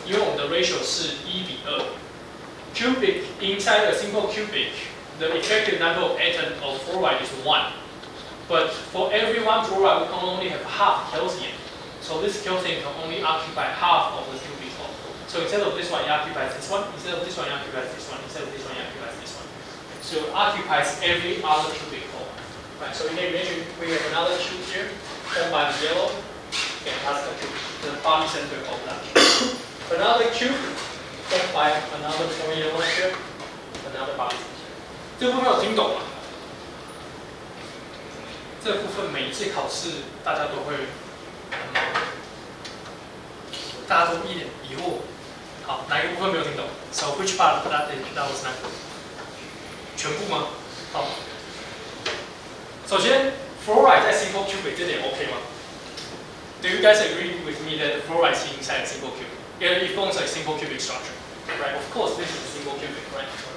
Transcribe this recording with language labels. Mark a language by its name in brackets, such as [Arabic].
[Chinese] 因为我们的 ratio 是1:2。 [English] Cubic inside a simple cubic, the effective number of atoms of fluoride is 1. But for every 1 fluoride, we can only have half calcium. So this calcium can only occupy half of the cubic hole. So instead of this one, it occupies this one. Instead of this one, it occupies this one. Instead of this one, it occupies this one. So it occupies every other cubic hole. Right. So you can imagine we have another cube here, formed by the yellow, and that's the body center of that cube. Another cube, formed by another more yellow here, another body center. [Chinese] 这部分有听懂吗？这部分每一次考试大家都会，大家都一脸疑惑。好，哪一个部分没有听懂 ？ [English] So which part that was not good？ [Chinese] 全部吗？好。首先 fluoride 在 simple cubic 这点 OK 吗 ？ [English] Do you guys agree with me that the fluoride is inside a simple cubic? It forms a simple cubic structure, right? Of course, this is a simple cubic, right?